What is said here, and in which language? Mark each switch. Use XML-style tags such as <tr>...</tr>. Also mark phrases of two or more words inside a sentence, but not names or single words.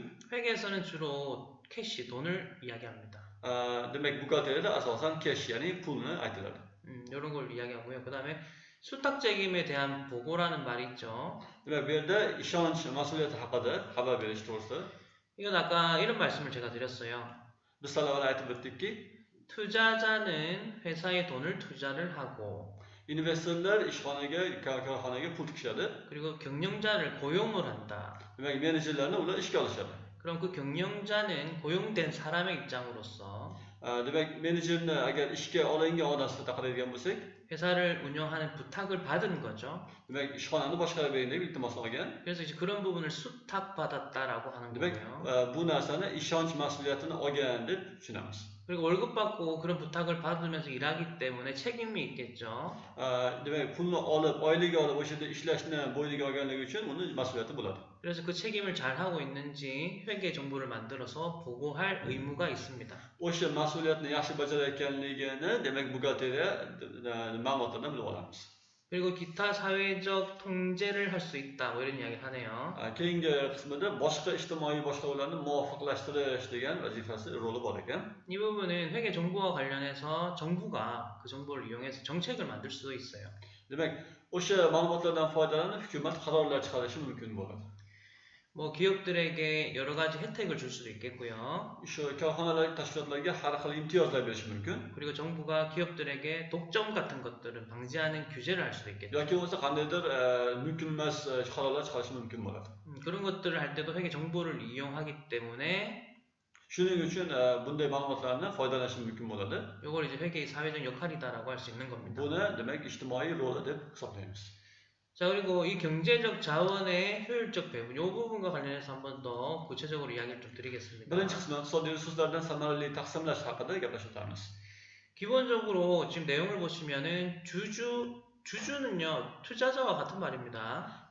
<ko>회계에서는 주로 캐시, 돈을 이야기합니다.</ko> <uz>Demak, buxgalteriyada asosan cash, ya'ni pulni aytiladi.</uz> <ko>이런 걸 이야기하고요. 그 다음에 수탁 책임에 대한 보고라는 말이 있죠.</ko> <uz>Demak, bu yerda ishonch mas'uliyati haqida xabar berish to'g'risida</uz> <ko>이건 아까 이런 말씀을 제가 드렸어요.</ko> <uz>biz avval aytib o'tdikki,</uz> <ko>투자자는 회사에 돈을 투자를 하고</ko> <uz>investorlar ishxonaga, korxonaga pul tikishadi.</uz> <ko>그리고 경영자를 고용을 한다.</ko> <uz>Demak, menejerlarni ular ishga olishadi.</uz> <ko>그럼 그 경영자는 고용된 사람의 입장으로서</ko> <uz>Demak, menejerni agar ishga olingan odam sifatida qaraydigan bo'lsak,</uz> <ko>회사를 운영하는 부탁을 받은 거죠.</ko> <uz>demak, ishxonani boshqarib bering deb iltimos olgan.</uz> <ko>그래서 이제 그런 부분을 수탁받았다라고 하는</ko> <uz>Demak,</uz> <ko>거고요.</ko> <uz>bu narsani ishonch mas'uliyatini olgan deb tushunamiz.</uz> <ko>그리고 월급 받고 그런 부탁을 받으면서 일하기 때문에 책임이 있겠죠.</ko> <uz>Demak, pulni olib, oylik olib o'sha yerda ishlashni bo'yniga olganligi uchun uni mas'uliyati bo'ladi.</uz> <ko>그래서 그 책임을 잘 하고 있는지 회계 정보를 만들어서 보고할 의무가 있습니다.</ko> <uz>O'sha mas'uliyatni yaxshi bajarayotganligini, demak, buxgalteriya ma'lumotlardan bilib olamiz.</uz> <ko>그리고 기타 사회적 통제를 할 수 있다. 뭐 이런 이야기를 하네요.</ko> <uz>Keyingi qismida boshqa ijtimoiy boshqaruvlarni muvofiqlashtirish degan vazifasi, roli bor ekan.</uz> <ko>이 부분은 회계 정보와 관련해서 정부가 그 정보를 이용해서 정책을 만들 수도 있어요.</ko> <uz>Demak, o'sha ma'lumotlardan foydalanib hukumat qarorlar chiqarishi mumkin bo'ladi.</uz> <ko>뭐 기업들에게 여러 가지 혜택을 줄 수도 있겠고요.</ko> <uz>Shu korxonalar, tashkilotlarga har xil imtiyozlar berishi mumkin.</uz> <ko>그리고 정부가 기업들에게 독점 같은 것들은 방지하는 규제를 할 수도 있겠죠.</ko> <uz>yoki bo'lmasa qandaydir mumkin emas qarorlar chiqarishi mumkin bo'ladi.</uz> <ko>그런 것들을 할 때도 회계 정보를 이용하기 때문에</ko> <uz>Shuning uchun bunday ma'lumotlarni foydalanish mumkin bo'ladi.</uz> <ko>이걸 이제 회계의 사회적 역할이다라고 할 수 있는 겁니다.</ko> <uz>Buni demak ijtimoiy rol deb hisoblaymiz.</uz> <ko>자, 그리고 이 경제적 자원의 효율적 배분, 이 부분과 관련해서 한 번 더 구체적으로 이야기를 좀 드리겠습니다.</ko> <uz>Birinchi qismi iqtisodiy resurslardan samarali taqsimlash haqida gaplashib o'tamiz.</uz> <ko>기본적으로 지금 내용을 보시면은 주주는요 투자자와 같은 말입니다.</ko>